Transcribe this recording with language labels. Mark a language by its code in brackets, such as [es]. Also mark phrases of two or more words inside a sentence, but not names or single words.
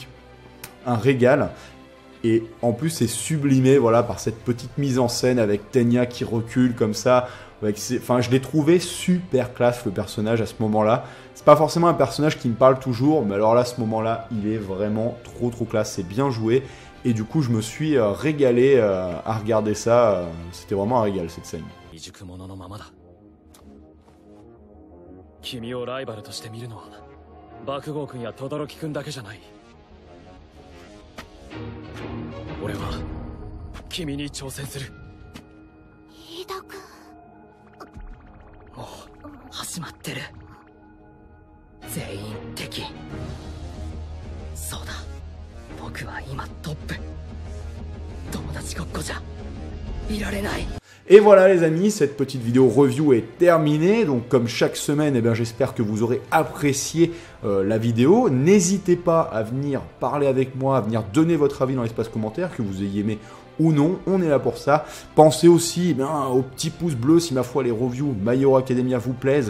[fr] un régal, et en plus c'est sublimé par cette petite mise en scène avec Tenya qui recule comme ça, je l'ai trouvé super classe le personnage à ce moment-là. C'est pas forcément un personnage qui me parle toujours, mais alors là à ce moment-là il est vraiment trop classe, c'est bien joué, et du coup je me suis régalé à regarder ça, c'était vraiment un régal cette scène. [ja] 俺は君に挑戦する。飯田君。もう始まってる。 全員敵。そうだ、僕は今トップ。友達ごっこじゃいられない。 [fr] Et voilà les amis, cette petite vidéo review est terminée. Donc comme chaque semaine, eh bien, j'espère que vous aurez apprécié la vidéo. N'hésitez pas à venir parler avec moi, à venir donner votre avis dans l'espace commentaire, que vous ayez aimé ou non, on est là pour ça. Pensez aussi au petit pouce bleu si ma foi les reviews My Hero Academia vous plaisent.